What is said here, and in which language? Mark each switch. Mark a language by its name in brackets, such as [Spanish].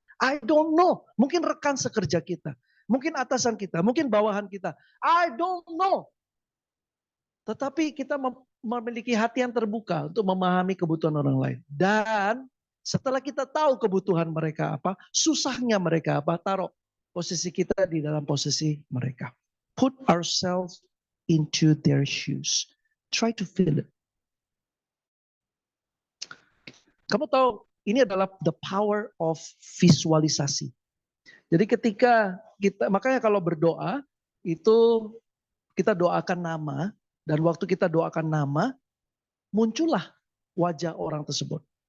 [English] I don't know, [Indonesian] mungkin rekan sekerja kita, mungkin atasan kita, mungkin bawahan kita. [English] I don't know. [Indonesian] Tetapi kita memiliki hati yang terbuka untuk memahami kebutuhan orang lain. Dan setelah kita tahu kebutuhan mereka apa, susahnya mereka apa, taruh posisi kita di dalam posisi mereka. [English] Put ourselves into their shoes. Try to feel it. [Indonesian] Kamu tahu ini adalah [English] the power of [Indonesian] visualisasi. Jadi ketika kita, makanya kalau berdoa itu kita doakan nama, dan waktu kita doakan nama, muncullah wajah orang tersebut.